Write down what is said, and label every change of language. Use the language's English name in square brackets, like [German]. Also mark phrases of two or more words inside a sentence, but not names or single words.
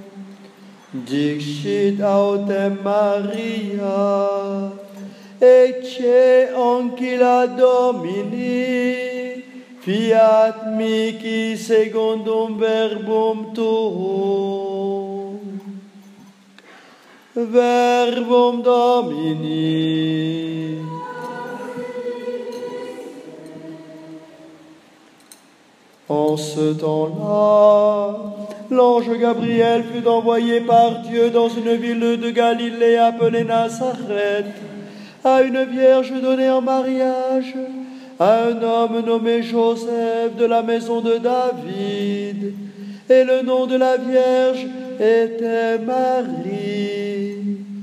[Latin] Dixit autem Maria, ecce ancilla Domini, fiat mihi secundum verbum tuum. Verbum Domini. [French] En ce temps-là, l'ange Gabriel fut envoyé par Dieu dans une ville de Galilée appelée Nazareth, à une vierge donnée en mariage, à un homme nommé Joseph de la maison de David, et le nom de la vierge était Marie.